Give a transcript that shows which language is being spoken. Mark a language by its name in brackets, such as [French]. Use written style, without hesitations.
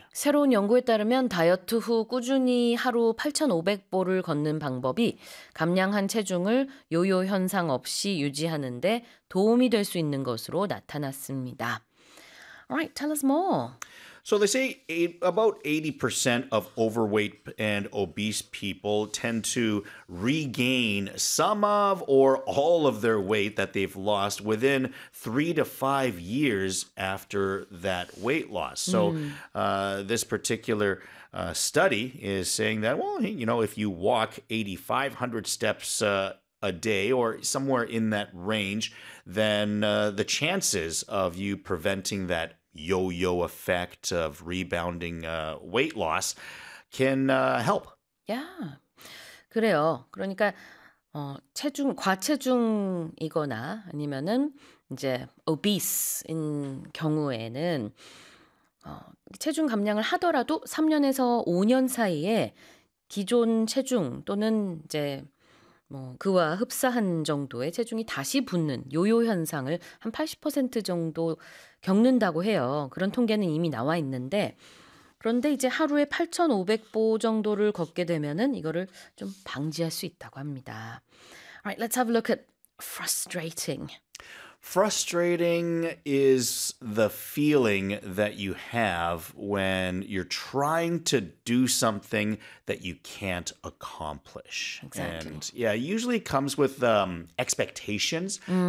[Korean] 새로운 연구에 따르면 다이어트 후 꾸준히 하루 8,500보를 걷는 방법이 감량한 체중을 요요 현상 없이 유지하는 데 도움이 될 수 있는 것으로 나타났습니다. [English] All right, tell us more. So they say about 80% of overweight and obese people tend to regain some of or all of their weight that they've lost within 3 to 5 years after that weight loss. So this particular study is saying that, well, you know, if you walk 8,500 steps a day or somewhere in that range, then the chances of you preventing that yo-yo effect of rebounding weight loss can help. [Korean] Yeah, 그래요. 그러니까 체중 과체중이거나 아니면은 이제 obese인 경우에는 체중 감량을 하더라도 3년에서 5년 사이에 기존 체중 또는 이제 뭐 그와 흡사한 정도의 체중이 다시 붙는 요요 현상을 한 80% 정도 겪는다고 해요. 그런 통계는 이미 나와 있는데 그런데 이제 하루에 8,500보 정도를 걷게 되면은 이거를 좀 방지할 수 있다고 합니다. [English] Alright, let's have a look at frustrating. Frustrating is the feeling that you have when you're trying to do something that you can't accomplish. Exactly. And yeah, it usually comes with expectations. Mm.